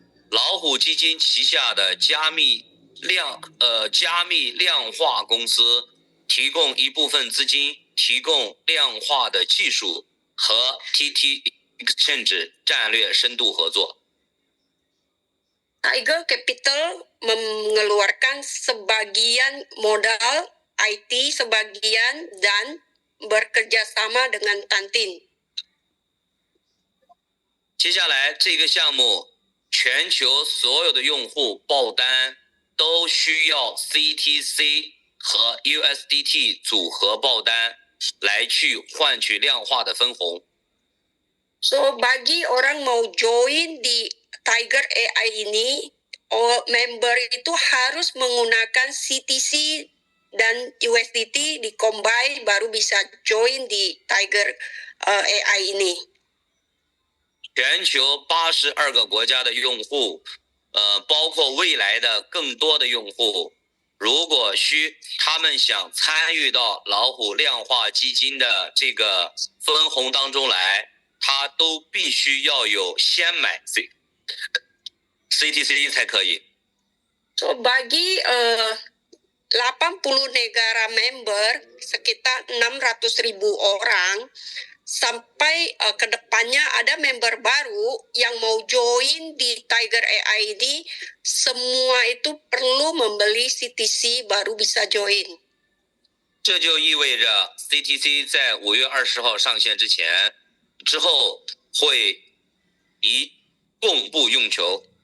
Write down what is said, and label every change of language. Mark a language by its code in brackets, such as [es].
[zh] 老虎基金旗下的加密量化公司提供一部分资金，提供量化的技术和 TT Exchange 战略深度合作。 [id] Tiger Capital mengeluarkan sebagian modal, IT sebagian, dan bekerja sama dengan Tantin. [zh] 接下来这个项目，全球所有的用户爆单都需要 CTC 和 USDT 组合爆单来去换取量化的分红。 [id] So bagi orang mau join di Tiger AI ini, member itu harus menggunakan CTC dan USDT di combine baru bisa join di Tiger AI ini. [zh] 全球82个国家的用户，包括未来的更多的用户，如果他们想参与到老虎量化基金的这个分红当中来，他都必须要有先买 CTC 才可以。 [id] So bagi 80 negara member, sekitar 600.000 orang, sampai ke depannya ada member baru yang mau join di Tiger AI ini, semua itu perlu membeli CTC baru bisa join. [zh] 这就意味着 CTC 在5月20号上线之后会供不应求。